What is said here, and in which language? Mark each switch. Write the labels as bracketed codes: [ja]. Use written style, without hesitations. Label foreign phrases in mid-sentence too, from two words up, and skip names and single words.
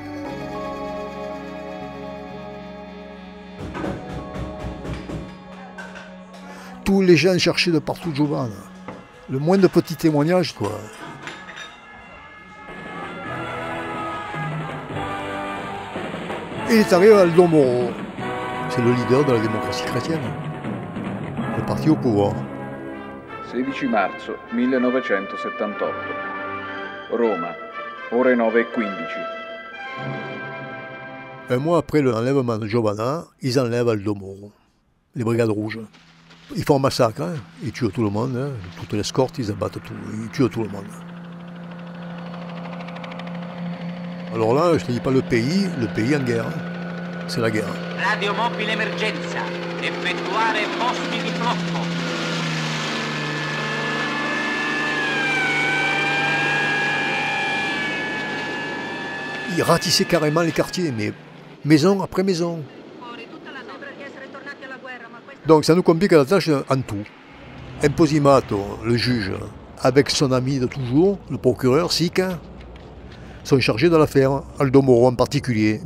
[fr] Tous les gens cherchaient de partout Giovanna. Le moins de petits témoignages, quoi. Il est arrivé à Aldo Moro. C'est le leader de la démocratie chrétienne. Le parti au pouvoir. [it] 16 marzo 1978. Roma, ore 9:15. [fr] Un mois après l'enlèvement de Giovanna, ils enlèvent Aldo Moro, les brigades rouges. Ils font un massacre, hein. Ils tuent tout le monde, hein. Toute l'escorte, ils abattent tout, ils tuent tout le monde. Alors là, je ne te dis pas le pays en guerre, hein. C'est la guerre. [it] Radio mobile emergenza, effettuare posti di blocco. [fr] Ils ratissaient carrément les quartiers, mais maison après maison. Donc ça nous complique la tâche en tout. Imposimato, le juge, avec son ami de toujours, le procureur, Sica, sont chargés de l'affaire, Aldo Moro en particulier.